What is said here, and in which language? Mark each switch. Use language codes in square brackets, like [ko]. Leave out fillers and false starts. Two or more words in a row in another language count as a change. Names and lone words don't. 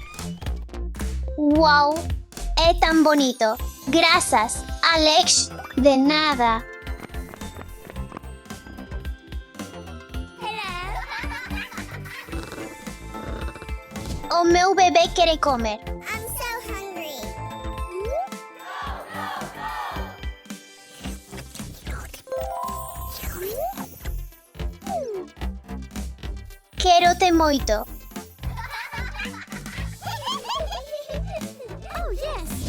[gl] Wow, é tan bonito. Grazas, Alex. De nada. O meu bebé quere comer. [en] I'm so hungry. [gl] Quérote moito. [en] Oh, yes.